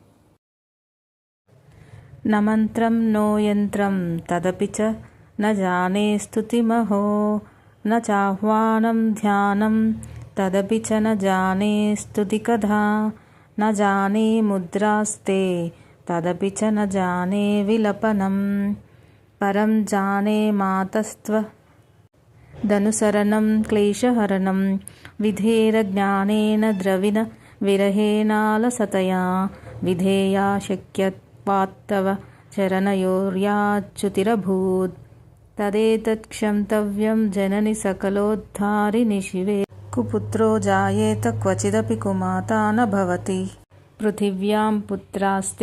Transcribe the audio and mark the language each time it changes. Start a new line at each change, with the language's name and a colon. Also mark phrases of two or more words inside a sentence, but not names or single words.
Sanskrit: న మంత్రం నో యంత్రం తదపి చ న జానే స్తుతిమహో న చాహ్వానం ధ్యానం తదపి చ న జానే స్తుతి కథా న జానే ముద్రాస్తే తదపి చ న జానే విలపనం పరం జానే మాతస్త్వ ధనుసరణం క్లేశహరణం విధేర జ్ఞానేన ద్రవిణ विरहेणालसतया विधेया शक्यत्वात्तव चरणयोर्याच्युतिरभूत् तदेतत्क्षन्तव्यं जननि सकलोद्धारिणि शिवे कुपुत्रो जायेत क्वचिदपि कुमाता न भवति पृथिव्यां पुत्रास्ते